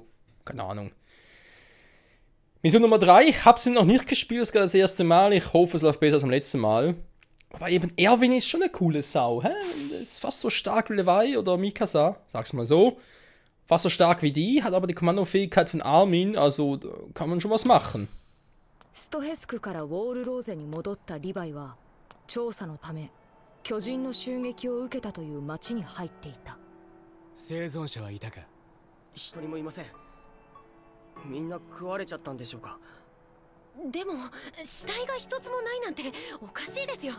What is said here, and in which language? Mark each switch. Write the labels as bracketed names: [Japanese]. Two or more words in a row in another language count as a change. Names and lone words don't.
[German] Keine Ahnung. Mission Nummer 3. Ich habe sie noch nicht gespielt, das ist gerade das erste Mal. Ich hoffe, es läuft besser als beim letzten Mal. Aber eben Erwin ist schon eine coole Sau. Hä? Ist fast so stark wie Levi oder Mikasa. Sag's mal so. Fast so stark wie die, hat aber die Kommandofähigkeit von Armin. Also kann man schon was machen. [Japanese] ストヘスクからウォールローゼに戻ったリヴァイは調査のため巨人の襲撃を受けたという町に入っていた。生存者はいたか？一人もいません。みんな食われちゃったんでしょうか。でも死体が一つもないなんておかしいですよ。